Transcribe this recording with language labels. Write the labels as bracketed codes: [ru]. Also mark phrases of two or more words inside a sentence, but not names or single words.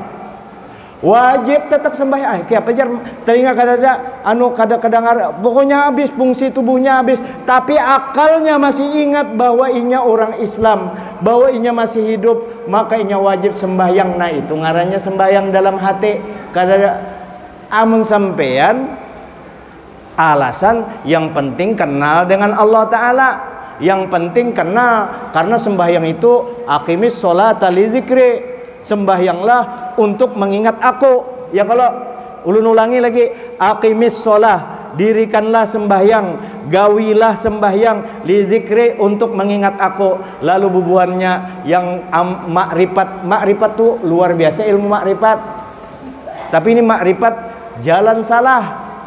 [bjn] Wajib tetap sembahyang. Apa jar telinga kadada kada kedengar, pokoknya habis fungsi tubuhnya habis, tapi akalnya masih ingat bahwa inya orang Islam, bahwa inya masih hidup, maka inya wajib sembahyang. Nah itu ngarannya sembahyang dalam hati. Kadada amun sampean alasan yang penting kenal dengan Allah Ta'ala, yang penting kenal, karena sembahyang itu [ar] aqimis sholata li dzikri, [bjn] sembahyanglah untuk mengingat aku. Ya kalau ulun ulangi lagi, [ar] aqimis sholah, [bjn] dirikanlah sembahyang, gawilah sembahyang, [ar] li zikri, [bjn] untuk mengingat aku. Lalu bubuhannya yang makrifat tuh luar biasa ilmu makrifat. Tapi ini makrifat jalan salah.